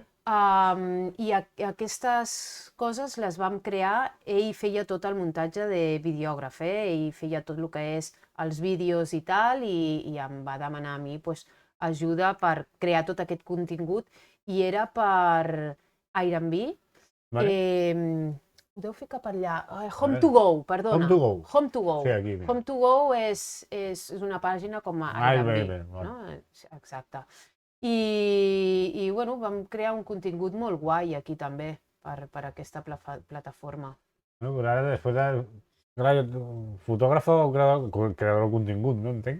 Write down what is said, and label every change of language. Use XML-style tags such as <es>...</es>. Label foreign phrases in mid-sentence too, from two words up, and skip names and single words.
<ca>I aquestes coses les vam crear, ell feia tot el muntatge de videògraf, ell feia tot el que és els vídeos i tal, i em va demanar a mi ajuda per crear tot aquest contingut, i era per Airbnb, Ho deu ficar per allà. Home to go, perdona. Home to go. Home to go. Sí, aquí. Home to go és una pàgina com a Airbnb. No? Exacte. I bueno, vam crear un contingut molt guai aquí també per aquesta plataforma. No, però ara després de... Fotògraf o creador de contingut, no entenc?</ca>